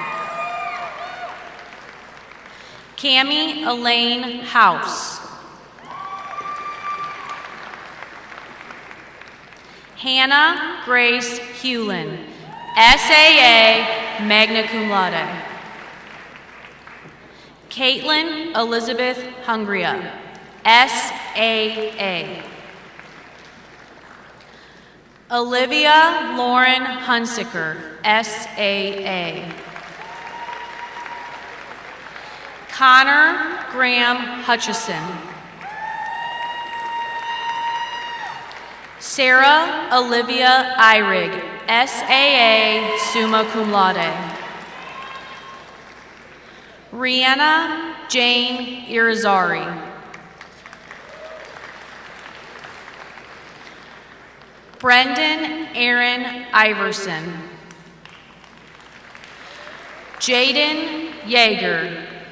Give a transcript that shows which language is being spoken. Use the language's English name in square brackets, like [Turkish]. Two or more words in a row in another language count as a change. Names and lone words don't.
[English] Cammie Elaine House. Hannah Grace Hewlin, SAA, [Latin] magna cum laude. [English] Caitlin Elizabeth Hungria, SAA. Olivia Lauren Hunsicker, SAA. Connor Graham Hutchison. Sarah Olivia Eyrig, SAA, [Latin] summa cum laude. [English] Rihanna Jane Irizarry. Brendan Aaron Iverson. Jaden Yeager.